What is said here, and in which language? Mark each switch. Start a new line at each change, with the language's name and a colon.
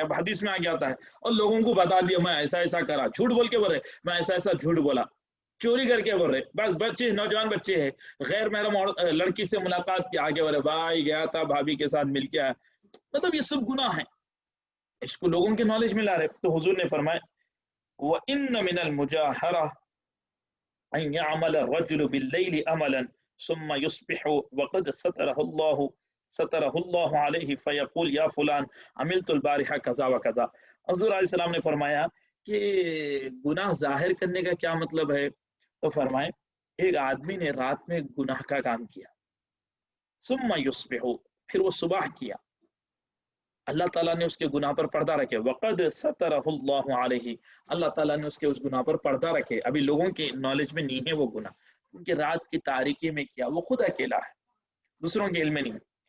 Urdu: اب حدیث میں آگے آتا ہے اور لوگوں کو بتا دیا میں ایسا ایسا کرا، جھوٹ بول کے بول رہے میں ایسا ایسا جھوٹ بولا، چوری کر کے بول رہے، بس بچے نوجوان بچے ہیں غیر محرم لڑکی سے ملاقات کی، آگے بول رہے بھائی گیا تھا بھابھی کے ساتھ مل کے آیا. مطلب یہ سب گناہ ہیں، اس کو لوگوں کے نالج میں لا رہے. تو حضور نے فرمایا
Arabic: وَإِنَّ مِنَ الْمُجَاهَرَةِ أَن يَعْمَلَ الرَّجُلُ بِاللَّيْلِ عَمَلًا ثم يصبح وقد ستره الله عليه فيقول یا فلان عملت البارحة كذا وكذا.
Urdu: حضور علیہ السلام نے فرمایا کہ گناہ ظاہر کرنے کا کیا مطلب ہے؟ تو فرمائے ایک آدمی نے رات میں گناہ کا کام کیا،
Arabic: ثم يصبح،
Urdu: پھر وہ صبح کیا، اللہ تعالیٰ نے اس کے گناہ پر پردہ رکھے،
Arabic: وقد سترہ اللہ علیہ،
Urdu: اللہ تعالیٰ نے اس کے اس گناہ پر پردہ رکھے، ابھی لوگوں کے نالج میں نہیں ہے وہ گناہ، کیونکہ رات کی تاریکی میں کیا، وہ خود اکیلا ہے، دوسروں کے علم میں نہیں.